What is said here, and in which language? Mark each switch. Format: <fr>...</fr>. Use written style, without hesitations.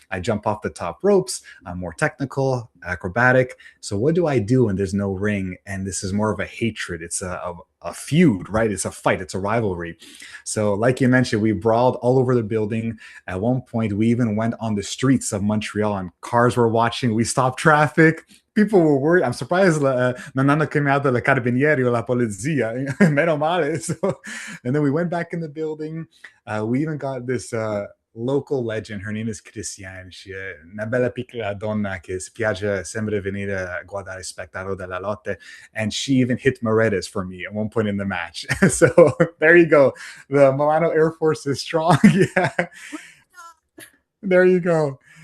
<en>I jump off the top ropes. I'm more technical, acrobatic. So what do I do when there's no ring? And this is more of a hatred. It's a feud, right? It's a fight. It's a rivalry. So, like you mentioned, we brawled all over the building. At one point, we even went on the streets of Montreal, and cars were watching. We stopped traffic. People were worried. I'm surprised</en> <it>non hanno chiamato la carabinieri o la polizia. Meno male.</it> <en>So, and then we went back in the building. We even got this local legend. Her name is Christiane.</en> <it>She è una bella piccola donna che si piace sempre venire a guardare spettacolo della lotte.</it> <en>And she even hit Morettes for me at one point in the match. So there you go. The Milano Air Force is strong. Yeah. There you go.</en>